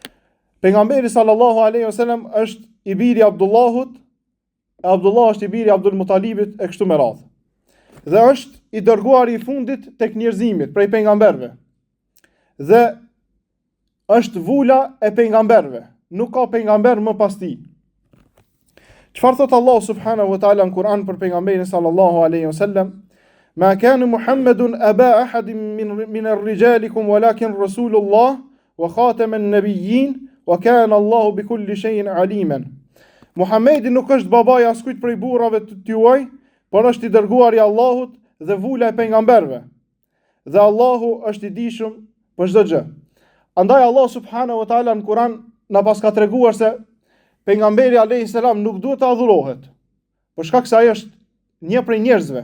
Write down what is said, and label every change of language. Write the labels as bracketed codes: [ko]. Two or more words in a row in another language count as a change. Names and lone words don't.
[sq] Pejgamberi [ar] صلى الله عليه وسلم [sq] është i biri Abdullahut, e Abdullah është i biri Abdul Mutalibit e kështu me radhë. Dhe është i dërguari i fundit tek njerëzimit prej pejgamberëve. Dhe është vula e pejgamberëve. Nuk ka pejgamber më pas tij. Çfarë thot Allah [ar] سبحانه وتعالى [sq] në Kur'an për pejgamberin [ar] صلى الله عليه وسلم? ما كان محمد أبا أحد من رجالكم ولكن رسول الله وخاتم النبيين وكان الله بكل شيء عليما. [sq] Muhamedi nuk është babai askujt prej burrave të juaj, por është i dërguari i Allahut dhe vula e pejgamberëve. Dhe Allahu është i dijshëm për çdo gjë. Andaj Allah [ar] سبحانه وتعالى [sq] në Kur'an na paska treguar se pejgamberi [ar] عليه السلام [sq] nuk duhet të adhurohet, për shkak se ai është një prej njerëzve.